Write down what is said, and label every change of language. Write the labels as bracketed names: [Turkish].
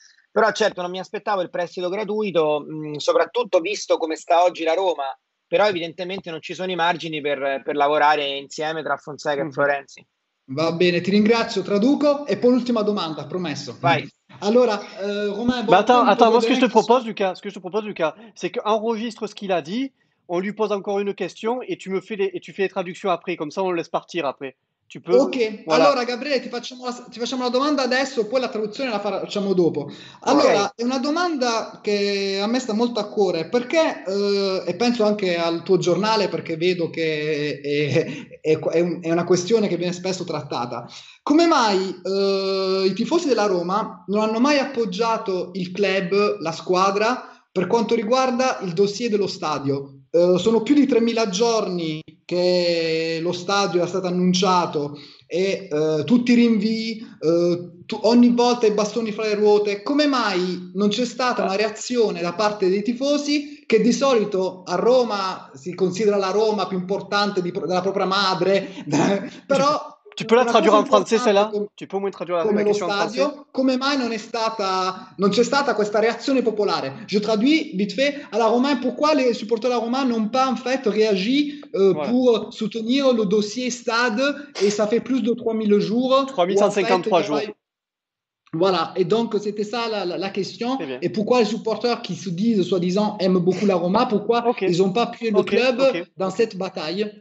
[Italian] Però certo non mi aspettavo il prestito gratuito, soprattutto visto come sta oggi la Roma, però evidentemente non ci sono i margini per lavorare insieme tra Fonseca e Florenzi. Va bene, ti ringrazio, traduco. [French] Et pour l' [Italian] ultima domanda, promesso. Vai. [French] Alors, Romain... attends, moi ce que je te propose, Lucas, c'est qu'enregistre ce qu'il a dit, on lui pose encore une question et tu fais les traductions après, comme ça on le laisse partir après. Tu peux? Ok, voilà. [Italian] Allora Gabriele ti facciamo la domanda adesso, poi la traduzione la facciamo dopo. Allora, È una domanda che a me sta molto a cuore, perché, e penso anche al tuo giornale, perché vedo che è una questione che viene spesso trattata. Come mai i tifosi della Roma non hanno mai appoggiato il club, la squadra, per quanto riguarda il dossier dello stadio? Sono più di 3.000 giorni che lo stadio è stato annunciato e tutti i rinvii, ogni volta i bastoni fra le ruote. Come mai non c'è stata una reazione da parte dei tifosi, che di solito a Roma si considera la Roma più importante della propria madre, però... [French] Tu peux la traduire en français, celle-là? Tu peux au moins traduire la question en français? [Italian] Come mai non c'è stata questa reazione popolare? [French] Je traduis vite fait. Alors, Romain, pourquoi les supporters de la Roma n'ont pas en fait réagi pour soutenir le dossier stade, et ça fait plus de 3000 jours. 3153 jours. Voilà, et donc c'était ça la question. Et pourquoi les supporters qui se disent, soi-disant, aiment beaucoup la Roma, pourquoi ils n'ont pas appuyé le club dans cette bataille?